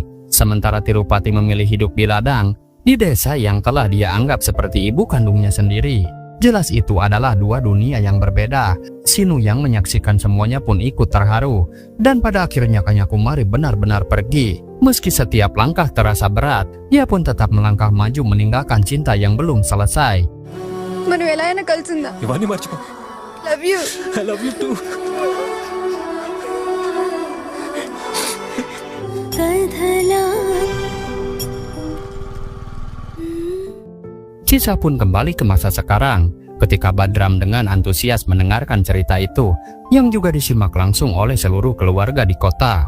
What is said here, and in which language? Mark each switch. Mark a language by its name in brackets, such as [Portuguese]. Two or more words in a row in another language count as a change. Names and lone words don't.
[Indonesian] Sementara Tirupati memilih hidup di ladang, di desa yang telah dia anggap seperti ibu kandungnya sendiri. Jelas itu adalah dua dunia yang berbeda. Sinu yang menyaksikan semuanya pun ikut terharu. Dan pada akhirnya Kanyakumari benar-benar pergi. Meski setiap langkah terasa berat, dia pun tetap melangkah maju meninggalkan cinta yang belum selesai. [Telugu] మనం ఎలా అయినా కలిసిందా? ఇవన్నీ మర్చిపో. [English] love you. I love you too. [Indonesian] Kisah pun kembali ke masa sekarang, ketika Badram dengan antusias mendengarkan cerita itu, yang juga disimak langsung oleh seluruh keluarga di kota.